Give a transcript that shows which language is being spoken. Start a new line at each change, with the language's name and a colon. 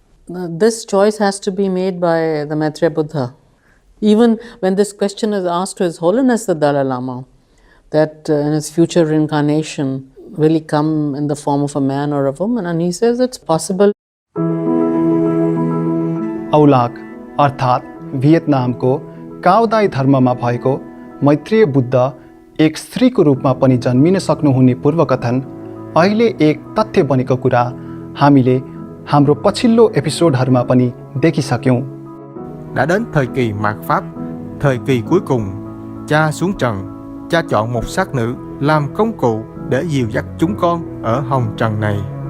English: This choice has to be made by the Maitreya Buddha. Even when this question is asked to His Holiness the Dalai Lama, that in his future reincarnation, will he come in the form of a man or a woman? And he says it's possible.
Nepali: औलाक अर्थात् भियतनामको काओदाई धर्ममा भएको मैत्रेय बुद्ध एक स्त्रीको रूपमा पनि जन्मिन सक्नुहुने पूर्वकथन अहिले एक तथ्य बनेको कुरा हामीले हाम्रो पछिल्लो एपिसोडहरूमा पनि देखिसक्यौँ।
Vietnamese: Đã đến thời kỳ mạt Pháp, thời kỳ cuối cùng Cha xuống trần, cha chọn một xác nữ làm công cụ để dìu dắt chúng con ở hồng trần này.